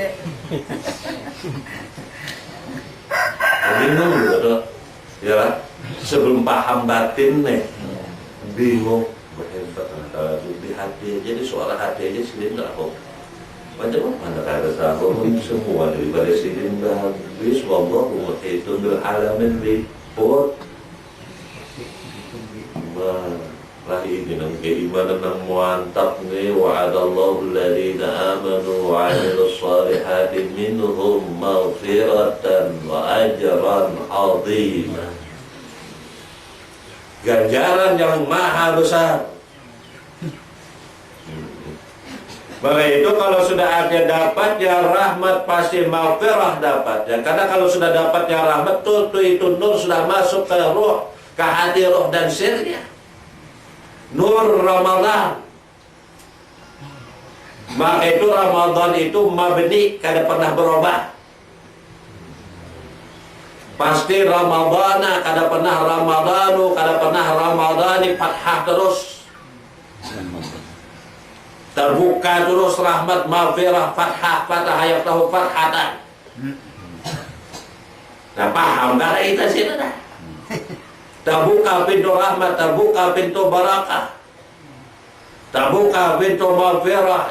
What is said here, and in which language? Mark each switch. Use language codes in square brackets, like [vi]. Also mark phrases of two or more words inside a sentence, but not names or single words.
[id] Bingung gitu. Ya, sebelum paham batin nih, bingung, hebat kalau di hati aja, di suara hati aja sendiri nggak tahu. [bjn] Macam mana kada tahu semua daripada sini habis, [ar] والله محيط بالعالمين liput. [bjn] Lah ini nang keimanan nang mantap nih, [ar] وعد الله الذين آمنوا وعملوا الصالحات منهم مغفرة وأجرا عظيما. [id] Ganjaran yang maha besar. Maka itu kalau sudah ada dapatnya rahmat pasti maghfirah dapatnya. Karena kalau sudah dapatnya rahmat itu nur sudah masuk ke ruh, ke hati ruh dan sirnya. Nur Ramadan. [bjn] Maka itu Ramadan itu mabni, kada pernah berubah. [id] Pasti Ramadana, [bjn] kada pernah Ramadanu, kada pernah Ramadani, [id] fathah terus. Terbuka terus rahmat, maghfirah, fathah, fathah, [ar] يفتح فتحة. [bjn] Nah, paham dari kita sini dah. [id] Terbuka pintu rahmat, terbuka pintu barakah, terbuka pintu maghfirah.